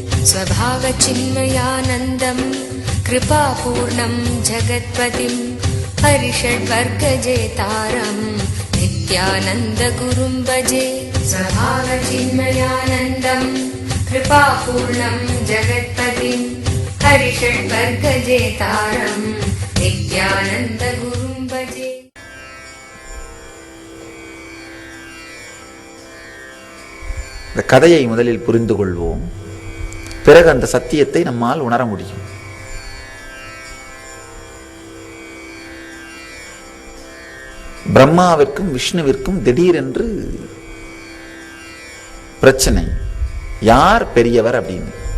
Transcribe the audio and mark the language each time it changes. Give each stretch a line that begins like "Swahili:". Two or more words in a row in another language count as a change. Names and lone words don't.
Sanskrit: स्वभावचिन्मयानन्दम् कृपापूर्णं जगत्पतिं हरिषड्वर्गजेतारम् नित्यानन्दगुरुं भजे। स्वभावचिन्मयानन्दम् कृपापूर्णं जगत्पतिं हरिषड्वर्गजेतारम् नित्यानन्दगुरुं भजे।
Tamil: இந்த கதையை முதலில் புரிந்து கொள்வோம். பிறகு அந்த சத்தியத்தை நம்மால் உணர முடியும். பிரம்மாவிற்கும் விஷ்ணுவிற்கும் திடீரென்று பிரச்சனை, யார் பெரியவர் அப்படின்னு.